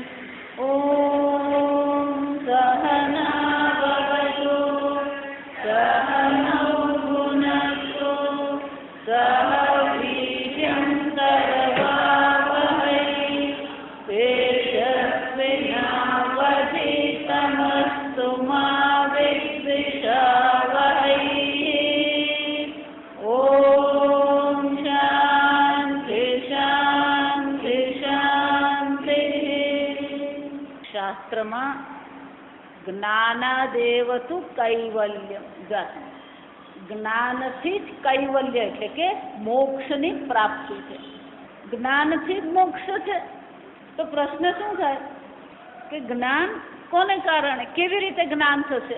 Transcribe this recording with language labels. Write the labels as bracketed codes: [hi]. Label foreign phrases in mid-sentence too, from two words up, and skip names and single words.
[sa] ओम सहना भवतु सहनौ भुनक्तु सह वीर्यं करवावहै तेजस्विनावधीतमस्तु मा विद्विषावहै। ओम शांति शांति शांति। [gu] શાસ્ત્રમાં [sa] ज्ञानादेव तु कैवल्यम्, [gu] જ્ઞાનથી જ કૈવલ્ય એટલે કે મોક્ષની પ્રાપ્તિ છે. જ્ઞાનથી જ મોક્ષ છે. તો પ્રશ્ન શું થાય કે જ્ઞાન કોને કારણે, કેવી રીતે જ્ઞાન થશે?